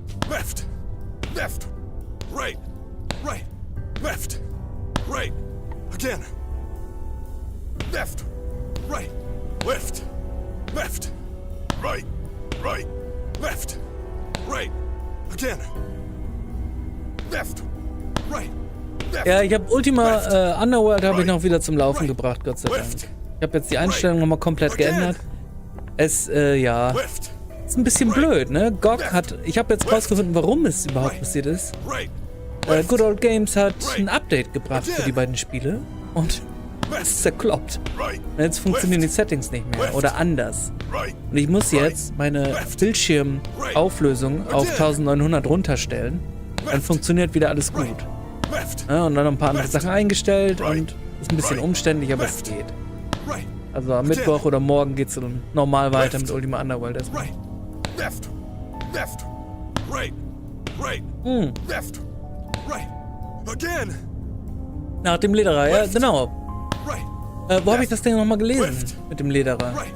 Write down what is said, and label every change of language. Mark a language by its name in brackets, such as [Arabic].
[English] Left, left, right, right, left, right, again. Left, right, left, left, right, right, left, right, again. Left, right, left. [German] Ja, ich habe Ultima Underworld habe ich noch wieder zum Laufen gebracht, Gott sei Dank. Ich habe jetzt die Einstellung nochmal komplett geändert. Es, ja, ist ein bisschen blöd, ne? GOG hat, ich habe jetzt rausgefunden, warum es überhaupt passiert ist. Good Old Games hat ein Update gebracht für die beiden Spiele und es ist zerkloppt. Und jetzt funktionieren die Settings nicht mehr oder anders. Und ich muss jetzt meine Bildschirmauflösung auf 1900 runterstellen. Dann funktioniert wieder alles gut. Ja, und dann noch ein paar andere Sachen eingestellt und ist ein bisschen umständlich, aber es geht. Also am Mittwoch oder morgen geht's dann normal weiter mit Ultima Underworld erstmal. [English] Left, left, right, right, left, right, again. [German] Nach dem Lederer, ja, genau. Wo habe ich das Ding nochmal gelesen? Mit dem Lederer.